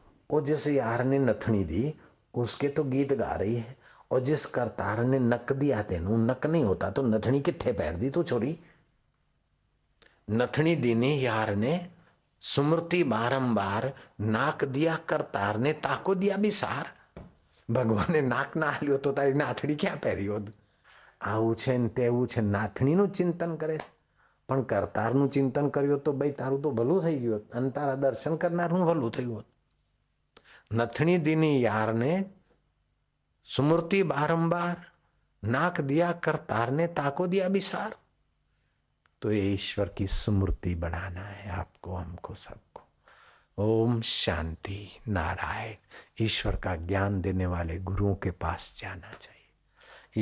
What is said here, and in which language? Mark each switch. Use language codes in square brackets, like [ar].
[hi] वो जिस यार ने नथनी दी उसके तो गीत गा रही है, और जिस करतार ने नक दिया [pa] तेनू नक नहीं होता [hi] तो नथनी [pa] किथे पैर दी [hi] तू छोरी। नथनी दीनी यार ने सुमृति बारंबार, नाक दिया करतार ने ताको दिया बिसार। [gu] ભગવાને નાક ના આલ્યો તો તારી નાથડી ક્યાં પહેરી હોત? આવું છે ને તેવું છે, નાથણીનું ચિંતન કરે પણ કરતારનું ચિંતન કર્યું તો ભાઈ તારું તો ભલું થઈ ગયું હોત, અને તારા દર્શન કરનારનું ભલું થયું હોત। [hi] नथनी दीनी यार ने सुमृति बारंबार, नाक दिया करतार ने ताको दिया बिसार। तो ये ईश्वर की स्मृति बढ़ाना है आपको, हमको, सबको। ओम शांति नारायण। ईश्वर का ज्ञान देने वाले गुरुओं के पास जाना चाहिए।